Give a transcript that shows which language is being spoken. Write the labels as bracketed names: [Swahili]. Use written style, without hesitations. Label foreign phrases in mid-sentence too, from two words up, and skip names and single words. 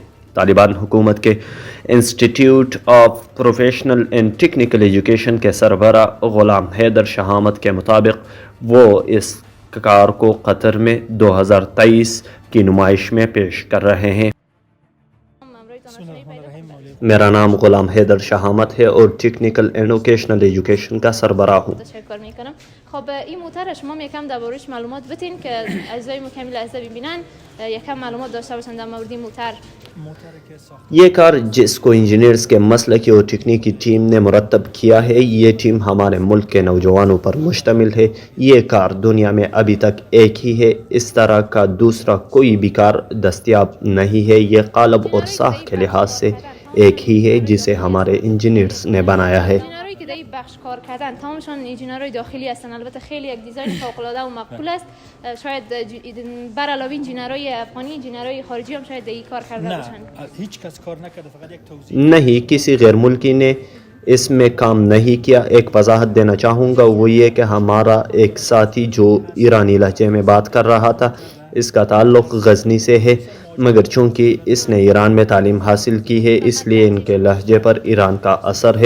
[Urdu] طالبان حکومت کے انسٹیٹیوٹ آف پروفیشنل اینڈ ٹیکنیکل ایجوکیشن کے سربراہ غلام حیدر شہامت کے مطابق وہ اس کار کو قطر میں 2023 کی نمائش میں پیش کر رہے ہیں۔ میرا نام غلام حیدر شہامت ہے اور ٹیکنیکل اینڈ ووکیشنل ایجوکیشن کا سربراہ ہوں۔ [Persian] خب این موتر شما یکم درباره‌اش معلومات بدین که اعضای مکمل لحظه ببینن، یکم معلومات داشته باشن در مورد این موتر. [Urdu] یہ کار جس کو انجینئرز کے مسلکی اور تکنیکی ٹیم نے مرتب کیا ہے، یہ ٹیم ہمارے ملک کے نوجوانوں پر مشتمل ہے۔ یہ کار دنیا میں ابھی تک ایک ہی ہے، اس طرح کا دوسرا کوئی بھی کار دستیاب نہیں ہے۔ یہ قالب اور ساخت کے لحاظ سے ایک ہی ہے جسے ہمارے انجینئرز نے بنایا ہے۔ [Persian] در این بخش کار کردن تمامشون انجینرهای داخلی هستن، البته خیلی یک دیزاین فوق العاده و مقبول است. شاید بر علاوه انجینرهای افغانی، انجینرهای خارجی هم شاید در این کار کرده باشن. هیچ کس کار نکرده، فقط یک توضیح [Urdu] نہیں، کسی غیر ملکی نے اس میں کام نہیں کیا۔ ایک وضاحت دینا چاہوں گا، وہ یہ کہ ہمارا ایک ساتھی جو ایرانی لہجے میں بات کر رہا تھا، اس کا تعلق غزنی سے ہے، مگر چونکہ اس نے ایران میں تعلیم حاصل کی ہے اس لیے ان کے لہجے پر ایران کا اثر ہے۔